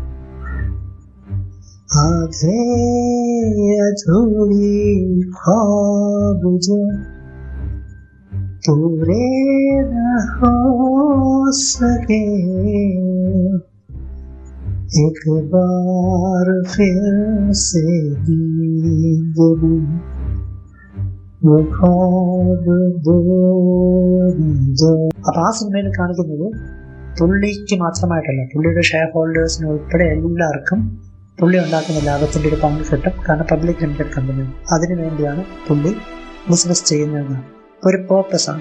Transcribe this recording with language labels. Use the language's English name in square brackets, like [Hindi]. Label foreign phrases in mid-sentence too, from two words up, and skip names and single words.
[Hindi] आधे अधूरी ख्वाब जो पूरे न हो सके, एक बार फिर से नींद में वो ख्वाब दो। [Malayalam] അപ്പൊ ആ സിനിമയിൽ കാണിക്കുന്നത് പുള്ളിക്ക് മാത്രമായിട്ടല്ല, പുള്ളിയുടെ [English] share holders [Malayalam] ഉൾപ്പെടെ എല്ലാവർക്കും പുള്ളി ഉണ്ടാക്കുന്ന ലാഭത്തിന്റെ ഒരു പങ്ക് കിട്ടും. കാരണം [English] public limited company, [Malayalam] അതിനു വേണ്ടിയാണ് പുള്ളി ബിസിനസ് ചെയ്യുന്നതെന്നാണ്. ഒരു പേർപ്പസ് ആണ്.